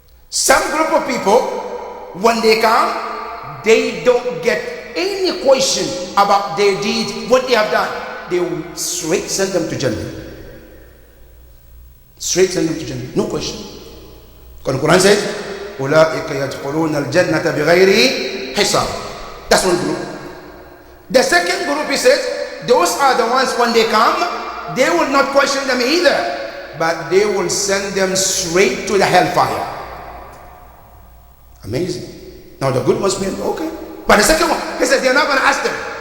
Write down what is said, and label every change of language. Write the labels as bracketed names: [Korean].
[English] Some group of people, when they come, they don't get any question about their deeds, what they have done. They will straight send them to Jannah. Straight send them to Jannah, no question. [Arabic] Because the Quran says, أُولَٰئِكَ يَدْخُلُونَ الْجَنَّةَ بِغَيْرِ حِسَابٍ. [English] That's one group. The second group, he says, those are the ones when they come, they will not question them either, but they will send them straight to the hellfire. Amazing. Now the good ones mean, okay. But the second one, he says, they're not going to ask them.